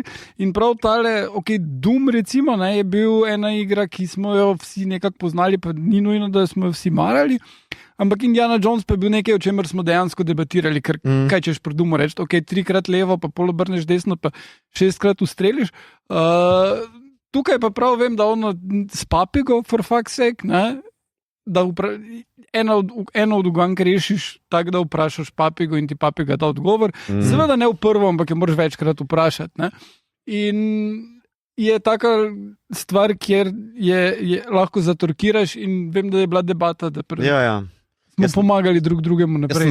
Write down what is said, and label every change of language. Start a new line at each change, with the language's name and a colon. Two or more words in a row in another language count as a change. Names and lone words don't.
Slovenian: In prav tale, Doom recimo, je bil ena igra, ki smo jo vsi nekako poznali, pa ni nujno, da smo jo vsi marali. Ampak Indiana Jones pa je bil nekaj, o čemer smo dejansko debatirali, ker kaj češ pri Doomu reči, 3-krat levo, pa pol obrneš desno, pa 6-krat ustreliš. Tukaj pa prav vem, da ono s papigo,
English: for fuck's sake,
Slovenian: da eno od ugank rešiš tako, da vprašaš papigo in ti papiga da odgovor. Seveda ne v prvo, ampak jo moraš večkrat vprašati. In je taka stvar, kjer je lahko zatorkiraš in vem, da je bila debata, da smo pomagali drugemu naprej.